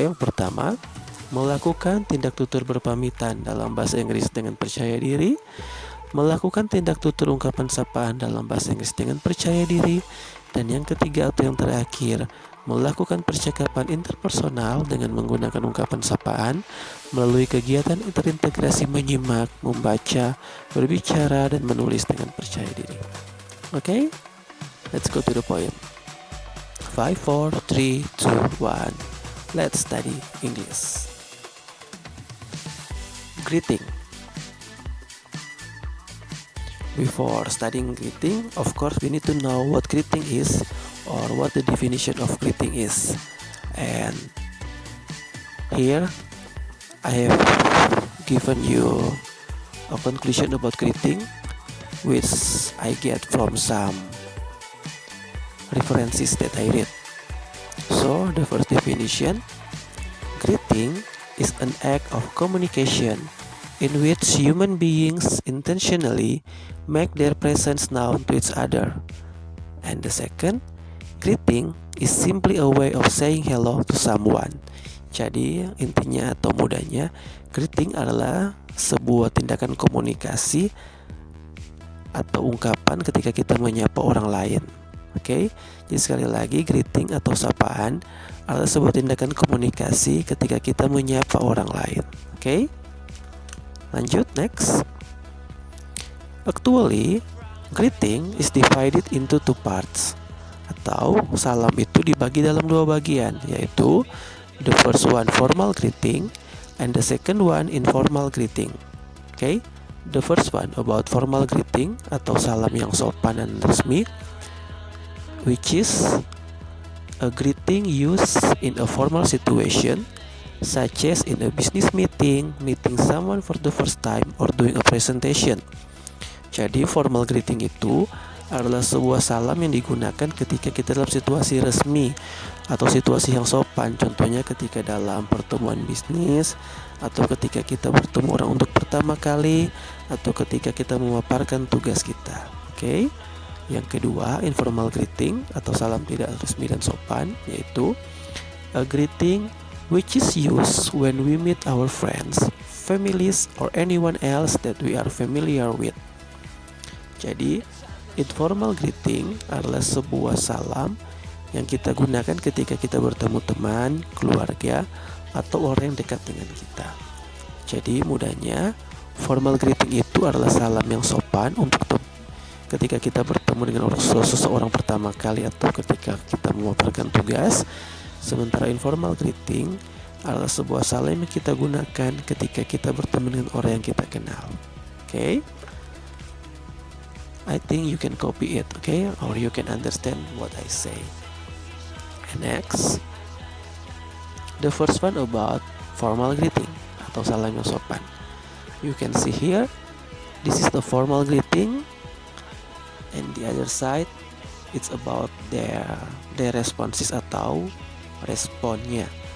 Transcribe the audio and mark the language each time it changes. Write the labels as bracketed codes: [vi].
[id] Yang pertama, melakukan tindak tutur berpamitan dalam bahasa Inggris dengan percaya diri, melakukan tindak tutur ungkapan sapaan dalam bahasa Inggris dengan percaya diri, dan yang ketiga atau yang terakhir, melakukan percakapan interpersonal dengan menggunakan ungkapan sapaan melalui kegiatan terintegrasi menyimak, membaca, berbicara, dan menulis dengan percaya diri. [en] Okay, let's go to the point. 5, 4, 3, 2, 1. Let's study English. Greeting. Before studying greeting, of course we need to know what greeting is or what the definition of greeting is. And here I have given you a conclusion about greeting, which I get from some references that I read. So the first definition, greeting is an act of communication in which human beings intentionally make their presence known to each other. And the second, greeting is simply a way of saying hello to someone. [id] Jadi intinya atau mudahnya, greeting adalah sebuah tindakan komunikasi atau ungkapan ketika kita menyapa orang lain. Oke, jadi sekali lagi, greeting atau sapaan adalah sebuah tindakan komunikasi ketika kita menyapa orang lain. Oke, lanjut, next. [en] Actually, greeting is divided into 2 parts. [id] Atau salam itu dibagi dalam 2 bagian, yaitu [en] the first one formal greeting and the second one informal greeting. Okay, the first one about formal greeting [id] atau salam yang sopan dan resmi, [en] which is a greeting used in a formal situation, such as in a business meeting, meeting someone for the first time, or doing a presentation. [id] Jadi formal greeting itu adalah sebuah salam yang digunakan ketika kita dalam situasi resmi atau situasi yang sopan. Contohnya ketika dalam pertemuan bisnis, atau ketika kita bertemu orang untuk pertama kali, atau ketika kita memaparkan tugas kita. Oke. Yang kedua, informal greeting atau salam tidak resmi dan sopan, yaitu [en] A greeting which is used when we meet our friends, families, or anyone else that we are familiar with. [id] Jadi, informal greeting adalah sebuah salam yang kita gunakan ketika kita bertemu teman, keluarga, atau orang yang dekat dengan kita. Jadi mudahnya, formal greeting itu adalah salam yang sopan untuk ketika kita bertemu dengan seseorang pertama kali atau ketika kita melakukan tugas. Sementara informal greeting adalah sebuah salam yang kita gunakan ketika kita bertemu dengan orang yang kita kenal. [en] Okay? I think you can copy it, okay? Or you can understand what I say. And next, the first one about formal greeting [id] atau salam yang sopan. [en] You can see here, this is the formal greeting, and the other side, it's about their responses [id] atau responnya.